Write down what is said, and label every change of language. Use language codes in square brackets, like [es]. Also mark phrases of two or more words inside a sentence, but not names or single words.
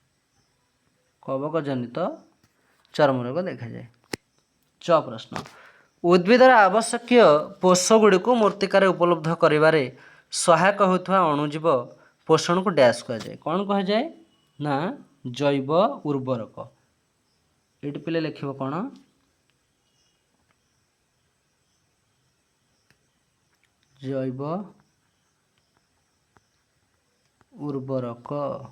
[hi] कवक जनित चर्म रोग देखा जाए। च प्रश्न [or] ଉଦ୍ଭିଦର ଆବଶ୍ୟକୀୟ ପୋଷଗୁଡ଼ିକୁ ମୂର୍ତ୍ତିକାରେ ଉପଲବ୍ଧ କରିବାରେ ସହାୟକ ହେଉଥିବା ଅଣୁଜୀବ ପୋଷଣକୁ ଡ୍ୟାସ୍ କୁହାଯାଏ। କ'ଣ କୁହାଯାଏ ନା ଜୈବ ଉର୍ବରକ। ଏଇଠି ପିଲେ ଲେଖିବ କ'ଣ ଜୈବ ଉର୍ବରକ।